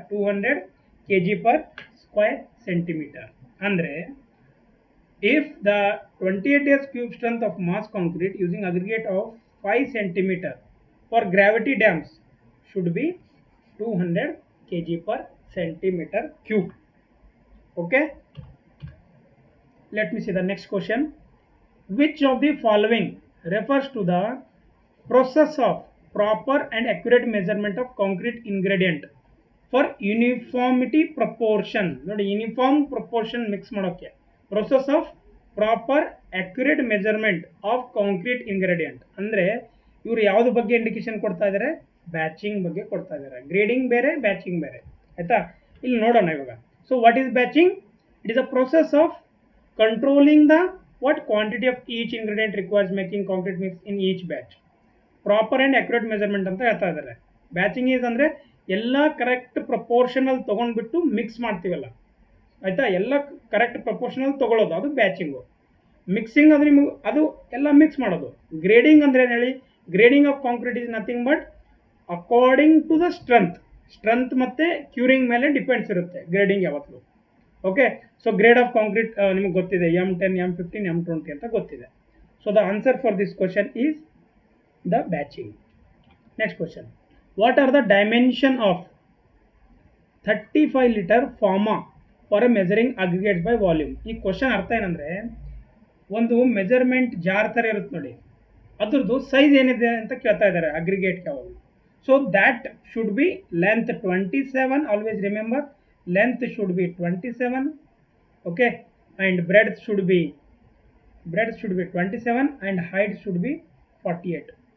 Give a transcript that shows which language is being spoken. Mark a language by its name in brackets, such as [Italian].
[English] 200 kg/square centimeter. ಅಂದರೆ if the 28 days cube strength of mass concrete using aggregate of 5 cm for gravity dams should be 200 kg/cm³. Okay, let me see the next question. Which of the following refers to the process of proper and accurate measurement of concrete ingredient for uniformity proportion? ನೋಡಿ, uniform proportion mix ಮಾಡೋಕ್ಕೆ process of proper accurate measurement of concrete ingredient. [Kannada] ಅಂದರೆ ಇವರು ಯಾವ್ದು ಬಗ್ಗೆ indication ಕೊಡ್ತಾ ಇದ್ದಾರೆ? Batching ಬಗ್ಗೆ ಕೊಡ್ತಾ ಇದ್ದಾರೆ. ಗ್ರೇಡಿಂಗ್ ಬೇರೆ, ಬ್ಯಾಚಿಂಗ್ ಬೇರೆ. ಆಯ್ತಾ? ಇಲ್ಲಿ ನೋಡೋಣ ಇವಾಗ. [English] So what is batching? It is a process of controlling the what quantity of each ingredient requires making concrete mix in each batch. [Kannada] Proper and accurate measurement ಅಂತ ಹೇಳ್ತಾ ಇದ್ದಾರೆ. ಬ್ಯಾಚಿಂಗ್ ಈಸ್ ಅಂದರೆ ಎಲ್ಲ ಕರೆಕ್ಟ್ ಪ್ರಪೋರ್ಷನಲ್ ತೊಗೊಂಡ್ಬಿಟ್ಟು ಮಿಕ್ಸ್ ಮಾಡ್ತೀವಲ್ಲ. ಆಯಿತಾ? ಎಲ್ಲ correct proportional ತೊಗೊಳ್ಳೋದು, ಅದು ಬ್ಯಾಚಿಂಗು. ಮಿಕ್ಸಿಂಗ್ ಅಂದರೆ ನಿಮಗೆ ಅದು ಎಲ್ಲ ಮಿಕ್ಸ್ ಮಾಡೋದು. ಗ್ರೇಡಿಂಗ್ ಅಂದರೆ ಏನು ಹೇಳಿ? [English] grading of concrete is nothing but according to the strength [Kannada] ಮತ್ತು ಕ್ಯೂರಿಂಗ್ ಮೇಲೆ ಡಿಪೆಂಡ್ಸ್ ಇರುತ್ತೆ ಗ್ರೇಡಿಂಗ್ ಯಾವತ್ತೂ. Okay, so grade of concrete ನಿಮಗೆ ಗೊತ್ತಿದೆ, M10, M15, M20 ಅಂತ ಗೊತ್ತಿದೆ. [English] So the answer for this question is the batching. Next question, what are the dimension of 35 liter ಫಾರ್ಮಾ for measuring aggregates by volume? [Kannada] ಈ question ಅರ್ಥ ಏನಂದರೆ, ಒಂದು measurement jar ಥರ ಇರುತ್ತೆ ನೋಡಿ, ಅದ್ರದ್ದು ಸೈಜ್ ಏನಿದೆ ಅಂತ ಕೇಳ್ತಾ ಇದ್ದಾರೆ ಅಗ್ರಿಗೇಟ್ ಯಾವಾಗ. [English] So that should be length 27. Always remember, length should be 27. Okay, and breadth should be 27 and height should be 48.